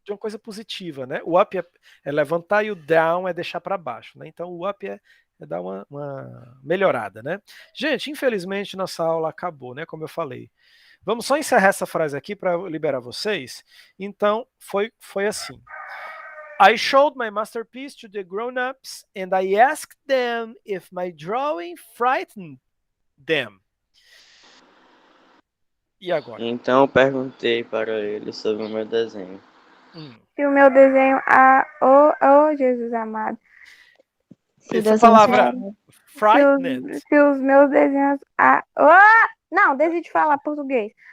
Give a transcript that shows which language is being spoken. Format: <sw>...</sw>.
<pt>uma coisa positiva, né? O up é levantar e o down é deixar para baixo, né? Então o up é dar uma melhorada, né? Gente, infelizmente nossa aula acabou, né? Como eu falei. Vamos só encerrar essa frase aqui para liberar vocês. Então, foi assim.</pt> <en>I showed my masterpiece to the grown-ups and I asked them if my drawing frightened them.</en> <pt>E agora? Então eu perguntei para ele sobre o meu desenho. Se o meu desenho. Oh, Jesus amado. Essa palavra Se frightened. se os meus desenhos. Não, decidi falar português.</pt>